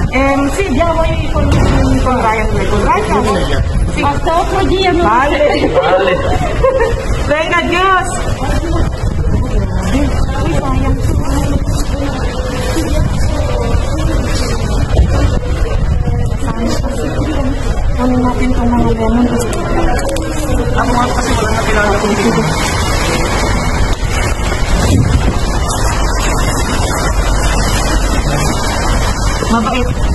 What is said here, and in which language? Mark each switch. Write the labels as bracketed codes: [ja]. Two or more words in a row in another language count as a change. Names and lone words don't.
[es] Sí, ya voy con Ryan luego. Ryan, sí. Hasta otro día, no. Vale. Venga, Dios. [tl] Ano natin itong mga lemon? Ako nga kasi wala na kailangan kong dito. Mabait.